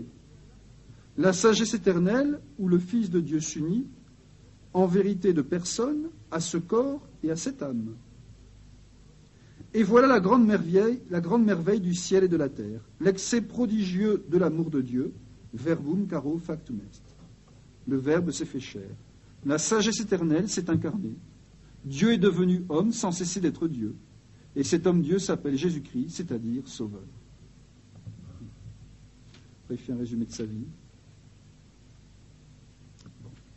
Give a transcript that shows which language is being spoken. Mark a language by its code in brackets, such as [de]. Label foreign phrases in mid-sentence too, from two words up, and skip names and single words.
[fr] La sagesse éternelle, où le Fils de Dieu s'unit, en vérité de personne, à ce corps et à cette âme. Et voilà la grande merveille du ciel et de la terre, l'excès prodigieux de l'amour de Dieu, [la] verbum caro factum est. [fr] Le Verbe s'est fait chair. La sagesse éternelle s'est incarnée. Dieu est devenu homme sans cesser d'être Dieu. Et cet homme-Dieu s'appelle Jésus-Christ, c'est-à-dire Sauveur. Après, il fait un résumé de sa vie. Bon.